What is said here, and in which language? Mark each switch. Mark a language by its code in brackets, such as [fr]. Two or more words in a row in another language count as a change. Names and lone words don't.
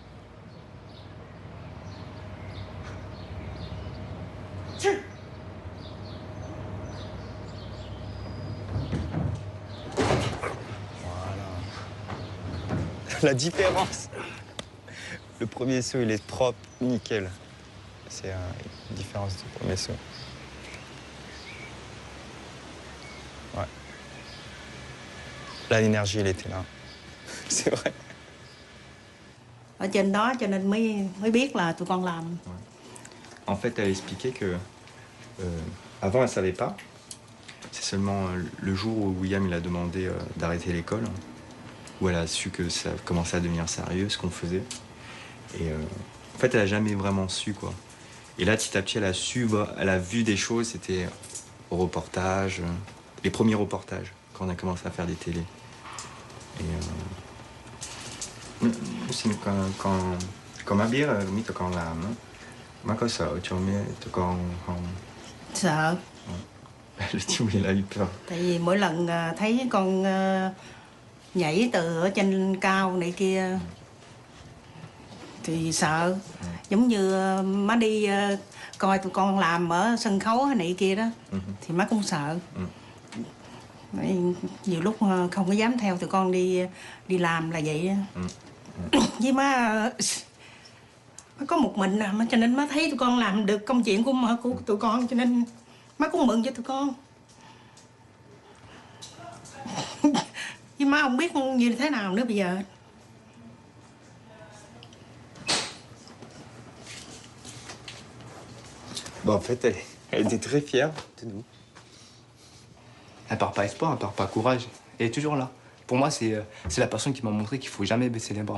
[fr] La différence. Le premier saut, il est propre, nickel. C'est une différence du premier saut. Ouais. Là, l'énergie, elle était là. C'est vrai. [vi] Ở trên đó cho nên mới biết là tụi con làm. [fr] Ouais. En fait, elle expliquait que avant, elle ne savait pas. C'est seulement le jour où William il a demandé d'arrêter l'école, où elle a su que ça commençait à devenir sérieux, ce qu'on faisait. Et en fait, elle n'a jamais vraiment su, quoi. Et là, petit à petit, elle a su, elle a vu des choses, c'était au reportage, les premiers reportages, quand on a commencé à faire des télés. Et quand [vi] ma biết là, tụi con làm á, má có sợ cho mấy tụi con không? Sợ. [fr] Le petit, il a eu peur. [vi] Tại vì mỗi lần thấy con nhảy từ ở trên cao này kia thì sợ. Giống như má đi coi tụi con làm ở sân khấu hay này kia đó thì má cũng sợ. Nhiều lúc không có dám theo tụi con đi làm là vậy. Với má có một mình mà cho nên má thấy tụi con làm được công chuyện của tụi con, cho nên má cũng mừng cho tụi con. Với má không biết như thế nào nữa bây giờ. [fr] Bon, en fait, elle était très fière de nous. Elle part pas espoir, elle part pas courage. Elle est toujours là. Pour moi, c'est la personne qui m'a montré qu'il faut jamais baisser les bras.